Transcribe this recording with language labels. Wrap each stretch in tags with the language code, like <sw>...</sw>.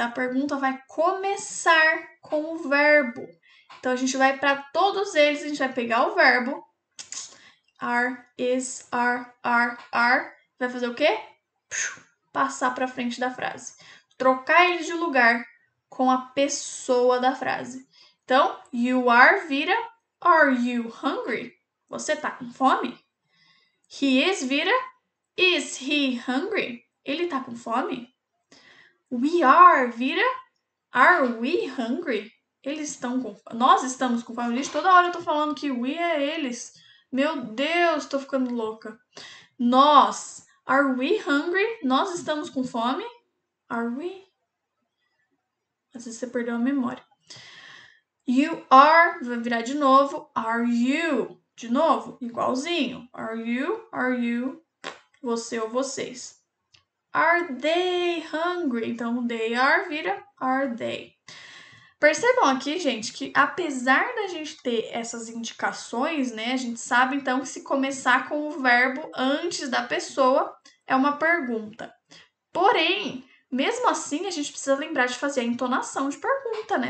<pt>A pergunta vai começar com o verbo. Então, a gente vai para todos eles, a gente vai pegar o verbo are, is, are. Vai fazer o quê? Passar para frente da frase. Trocar ele de lugar com a pessoa da frase. Então,</pt> <en>you are vira are you hungry?</en> <pt>Você tá com fome?</pt> <en>He is vira is he hungry?</en> <pt>Ele tá com fome?</pt> <en>We are vira are we hungry?</en> <pt>Eles estão com fome. Nós estamos com fome. Gente, toda hora eu tô falando que we é eles. Meu Deus, tô ficando louca. Nós.</pt> <en>Are we hungry?</en> <pt>Nós estamos com fome?</pt> <en>Are we?</en> <pt>Às vezes você perdeu a memória.</pt> <en>You are,</en> <pt>vai virar de novo.</pt> <en>Are you?</en> <pt>De novo, igualzinho.</pt> <en>Are you,</en> <pt>você ou vocês.</pt> <en>Are they hungry?</en> <pt>Então,</pt> <en>they are vira are they.</en> <pt>Percebam aqui, gente, que apesar da gente ter essas indicações, né, a gente sabe então que se começar com o verbo antes da pessoa é uma pergunta. Porém, mesmo assim, a gente precisa lembrar de fazer a entonação de pergunta, né?</pt>